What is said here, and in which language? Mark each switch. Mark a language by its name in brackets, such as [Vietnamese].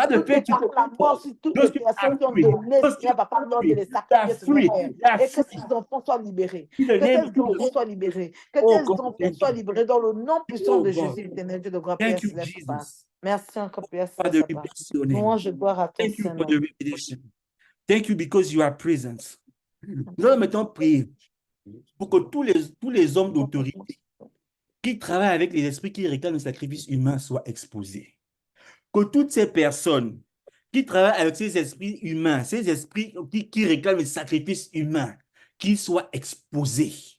[French] Nous déclarons la mort sur toutes les personnes qui ont donné, Seigneur Papa, lors de les sacrifier, Seigneur Père. Et que ces enfants soient libérés. Que ces enfants soient libérés. Que ces enfants soient libérés dans le nom puissant de Jésus, éternel Dieu de gloire, Père, Céleste, Papa. Merci encore, Père, Céleste, Papa. Louange et gloire à ton Seigneur. [English] Thank you because you are present. [French] Nous allons maintenant prier pour que tous les hommes d'autorité qui travaillent avec les esprits qui réclament le sacrifice humain soient exposés. Que toutes ces personnes qui travaillent avec ces esprits humains, ces esprits qui réclament le sacrifice humain, qu'ils soient exposés.